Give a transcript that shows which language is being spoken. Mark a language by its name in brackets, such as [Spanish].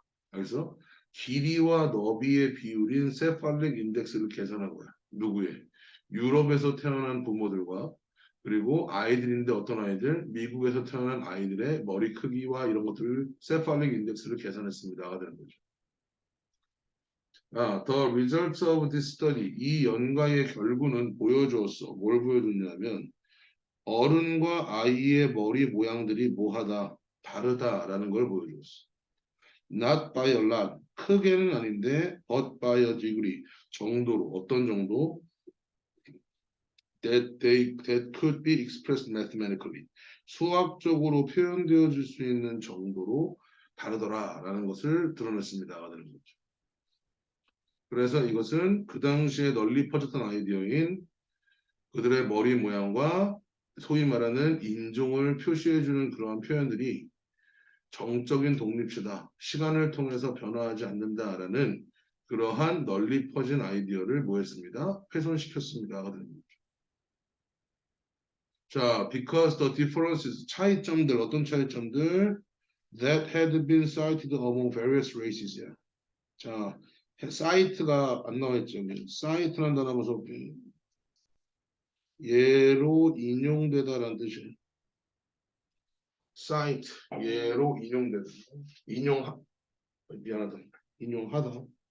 [Korean] 그래서 길이와 너비의 비율인 cephalic index를 계산한 거야. 누구의? 유럽에서 태어난 부모들과 그리고 아이들인데 어떤 아이들? 미국에서 태어난 아이들의 머리 크기와 이런 것들을 cephalic index를 계산했습니다가 되는 거죠. [English] The results of this study. [Korean] 이 연구의 결과는 보여주었어. 뭘 보여줬냐면 어른과 아이의 머리 모양들이 뭐하다, 다르다라는 걸 보여줬어. [English] Not by a lot. [Korean] 크게는 아닌데 [English] but by a degree. [Korean] 정도로, 어떤 정도? [English] That could be expressed mathematically. [Korean] 수학적으로 표현되어질 수 있는 정도로 다르더라라는 것을 드러냈습니다가 되는 거죠. 그래서 이것은 그 당시에 널리 퍼졌던 아이디어인 그들의 머리 모양과 소위 말하는 인종을 표시해주는 그러한 표현들이 정적인 독립체다. 시간을 통해서 변화하지 않는다라는 그러한 널리 퍼진 아이디어를 뭐했습니다? 훼손시켰습니다. 자, [English] because the differences, [Korean] 차이점들, 어떤 차이점들? [English] That had been cited among various races야. [Korean] 자, 사이트가 안 나와있죠. 사이트란 단어 보서 예로 인용되다라는 뜻이에요. 사이트, 예로 인용되다. 미안하다. 인용하다.